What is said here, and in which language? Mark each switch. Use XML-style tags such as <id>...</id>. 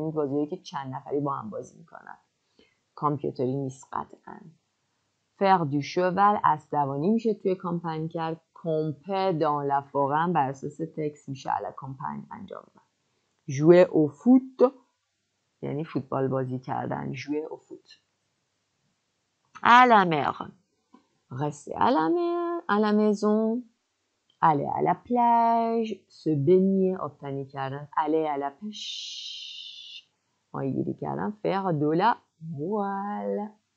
<fa>این بازیایی که چند نفری با هم بازی میکنن. کامپیوتری نیست قطعا.</fa> <fr>faire du cheval</fr> <fa>اسب‌دوانی میشه توی کامپانی کرد.</fa> <fr>camper dans la forêt</fr> <fa>بر اساس تکست میشه</fa> <fr>à la campagne</fr> <fa>انجام داد.</fa> <fr>jouer au foot</fr> <fa>یعنی فوتبال بازی کردن.</fa> <fr>jouer au foot. à la mer. rester à la mer, à la maison. aller à la plage, se baigner, obtenir کردن. aller à la pêche,</fr> <fa>ماهیگیری کردن.</fa> <fr>faire de la voile.</fr>